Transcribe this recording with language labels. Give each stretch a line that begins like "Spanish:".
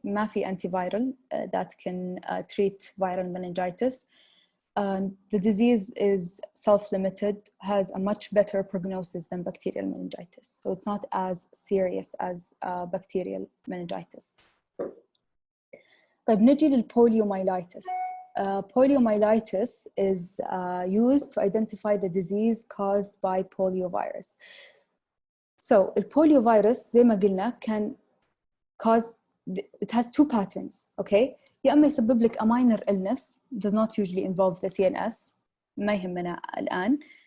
Arabic: ما في
English: antiviral that can treat viral meningitis. The disease is self-limited, has a much better prognosis than bacterial meningitis. So it's not as serious as bacterial meningitis.
Arabic: طيب نجي للpoliomyelitis.
English: Poliomyelitis is used to identify the disease caused by poliovirus. So the poliovirus
Arabic: زي ما قلنا
English: can cause, it has two patterns, okay?
Arabic: يا أما يسبب لك
English: a minor illness, does not usually involve the CNS,
Arabic: ما يهمنا الآن.